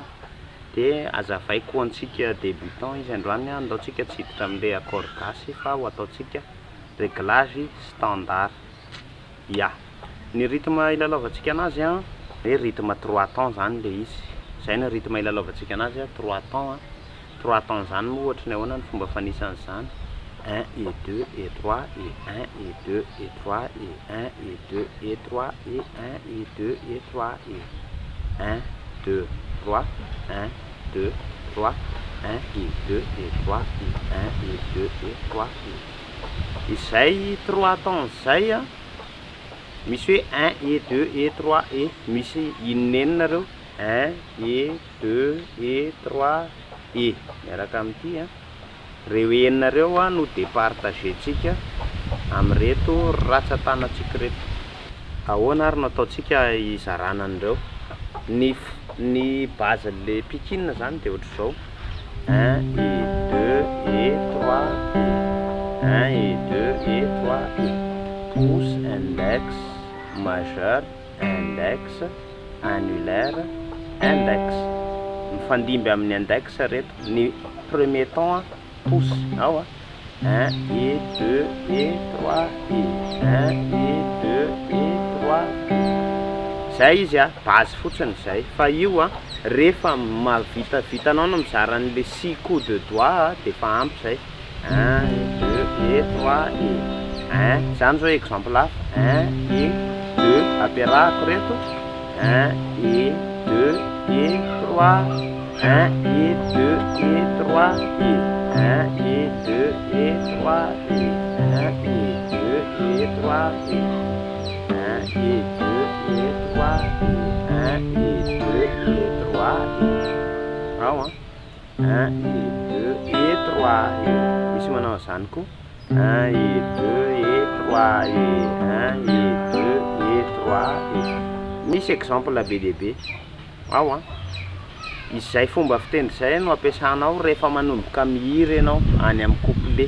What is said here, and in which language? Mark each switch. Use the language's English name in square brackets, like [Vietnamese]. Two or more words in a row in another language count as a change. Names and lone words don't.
[Malagasy] De azavaiko antsika débutant izy androany andaontsika tsy hiditra amin'ilay accord gasy fa ho ataontsika [French] réglage standard. [Malagasy] Ya, ny rythme ilalaovantsika anazy hoe [French] rythme 3 temps [Malagasy] zany le izy. Zay ny rythme ilalaovantsika anazy 3 temps. 3 temps zany moa ohatrany ahoana ny fomba fanisan'izany. 1 et 2 et 3 et 1 et 2 et 3 et 1 et 2 et 3 et 1 et 2 et 3 et 1 2 3 1 2 3 1 et 2 et 3 et 1 et 2 et 3 et izay 3 temps zay misy hoe 1 et 2 et 3 et misy inenina 1 et 2 et 3 et miaraka amin'ity reo eninareo no départagentsika amin'reto ratsan-tanatsika reto. Ahoana ary no ataontsika izarana an'ireo ny base le piquine zany de ohatra zao 1 et 2 et 3 et 1 et 2 et 3 et [French] pouce, index, majeur, index, annulaire, index. [Malagasy] Mifandimby amin'ny index reto. Ny [French] premier temps pouce [Malagasy] ao 1 et 2 et 3 et 1 et 2 et 3 zay izy base fotsiny zay. Fa io rehefa vitanao no mizara an'le 6 [French] coups de doigt [Malagasy] de fa ampy zay 1 2 et 3 et 1 zany zao exemple 1 et 2 ampiarahako reto 1 et 2 et 3 1 et 2 et 3 et 1 et 2 et 3 et 1 et 2 et 3 et 1 et 2 et 3 et 1 et 2 et 3 et ao 1 et 2 et 3 et misy manao zany koa 1 et 2 et 3 et 1 et 2 et 3 et misy exemple be dia be ao izay fomba fitendry zay no ampiasanao rehefa manomboka mihira ianao any amin'ny couplet.